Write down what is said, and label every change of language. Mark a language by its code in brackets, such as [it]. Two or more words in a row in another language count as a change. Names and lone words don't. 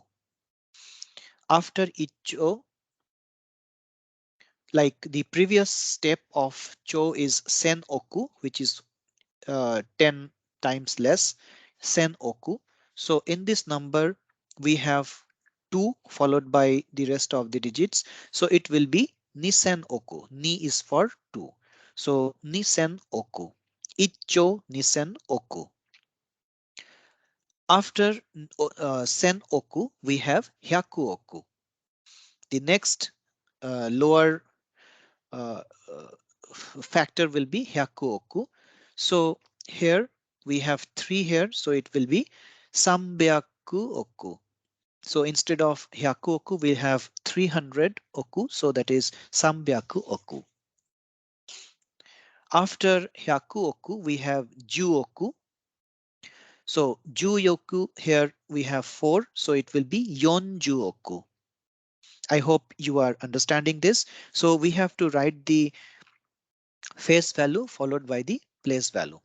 [en] After icho, like the previous step of cho is senoku, which is 10 times less, senoku. So in this number, we have 2 followed by the rest of the digits. So it will be [ja] 二千億. [en] Ni is for 2. So [ja] 二千億. 一兆二千億. [en] After [ja] 千億, [en] we have [ja] 百億. [en] The next lower uh, uh, factor will be [ja] 百億. [en] So here we have 3 here, so it will be [ja] 三百億. [en] So instead of [ja] 百億, [en] we have 300 oku, so that is [ja] 三百億. [en] After [ja] 百億, [en] we have [ja] 十億. [en] So [ja] 十億 [en] here we have 4, so it will be [ja] 四十億. [en] I hope you are understanding this. So we have to write the face value followed by the place value.